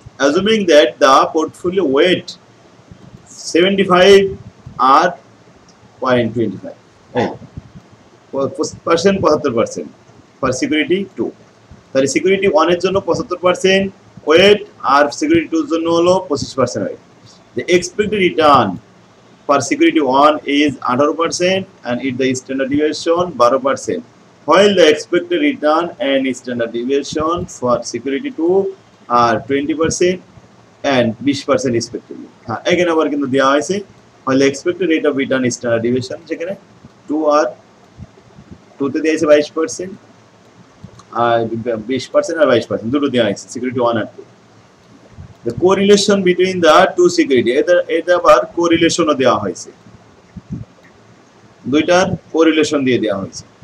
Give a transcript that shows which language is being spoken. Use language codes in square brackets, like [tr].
[en] Assuming that the portfolio weight 75 আর 0.25 এই 75% for security 2। [bn] তাহলে security 1 এর জন্য 75% ওয়েট আর সিকিউরিটি 2 এর জন্য হলো 25% wait. [en] The expected return for security 1 is 18% and it the standard deviation 12%, while the expected return and standard deviation for security 2 are 20% and 20% respectively. [bn] হ্যাঁ এখানে আবার কিন্তু দেওয়া হয়েছে [en] while the expected rate of return standard deviation [bn] যেখানে 2 আর 2 তে দেওয়া হয়েছে 22% আর 20% আর 22% দুটো দেওয়া হয়েছে security 1 আর 2। [en] The correlation between the two security [bn] এটা আবার কোরিলেশনও দেওয়া হয়েছে, দুইটার কোরিলেশন দিয়ে দেওয়া হয়েছে।